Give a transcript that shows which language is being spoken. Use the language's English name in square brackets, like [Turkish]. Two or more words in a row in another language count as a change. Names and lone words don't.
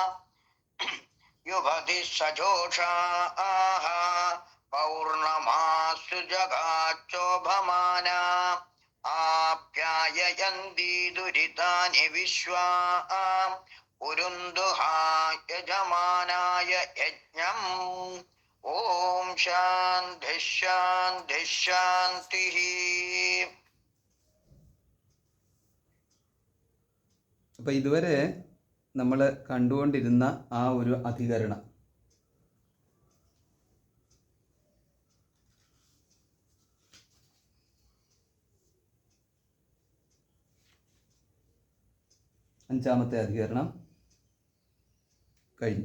[Sanskrit] युभति सजोषाः पौर्णमासु जगाच्चोभमाना आप्याययन्ति दुरितानि विश्वा उरुन्दुहा यजमानाय यज्ञम् ഓം ശാന്തി ശാന്തി ശാന്തി. [Malayalam] അപ്പം ഇതുവരെ നമ്മൾ കണ്ടുകൊണ്ടിരുന്ന ആ ഒരു അധികരണം അഞ്ചാമത്തെ അധികരണം കഴിഞ്ഞു.